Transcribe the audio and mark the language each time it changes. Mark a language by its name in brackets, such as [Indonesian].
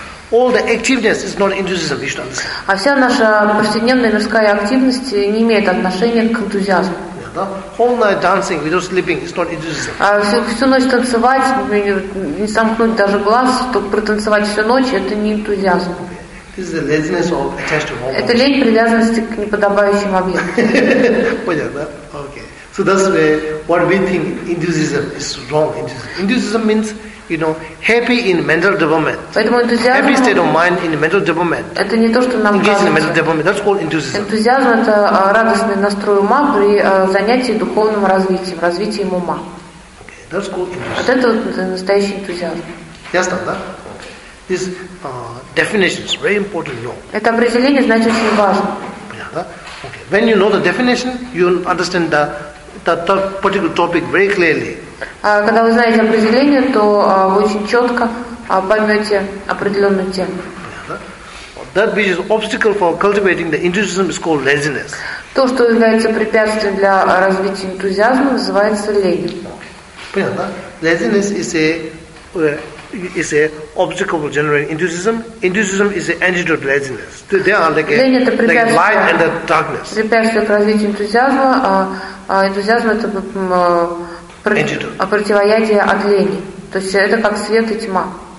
[English] All the activeness is not enthusiasm, you should understand. [Russian] А вся наша повседневная мирская активность не имеет отношения к энтузиазму. [English] Yeah, да? All night dancing without sleeping is not Иджизм. [Russian] А всю ночь танцевать, не сомкнуть даже глаз, чтобы протанцевать всю ночь, это не энтузиазм. [English] This is the laziness of attached to objects. [Russian] Это лень привязанности к неподобающим объектам. Понятно, да? Okay. [English] So that's where what we think Induism is wrong. Induism means, you know, happy in mental development. [Russian] Поэтому энтузиазм. [English] Happy state of mind in mental development. [Russian] Это не то, что нам кажется. [English] That's called enthusiasm. [Russian] Энтузиазм — это радостный настрой ума при занятии духовным развитием, развитием ума. [English] Okay, that's called enthusiasm. [Russian] Вот это вот настоящий энтузиазм. Ясно, да? [English] This definition is very important to know. [Russian] Это определение значит очень важно. Понятно? Okay. [English] When you know the definition, you understand the particular topic very clearly. [Russian] Когда вы знаете определение, то вы очень четко поймете определенную тему. Понятно? [English] That which is obstacle for cultivating the enthusiasm is called laziness. [Russian] То, что является препятствием для развития энтузиазма, называется лень. [English] Понятно? Laziness is a obstacle for generating enthusiasm. Enthusiasm is the antidote to laziness. They are like a light and a darkness. [Russian] Препятствие к развитию энтузиазма, энтузиазм это противоядие от лени. То есть это как свет и тьма.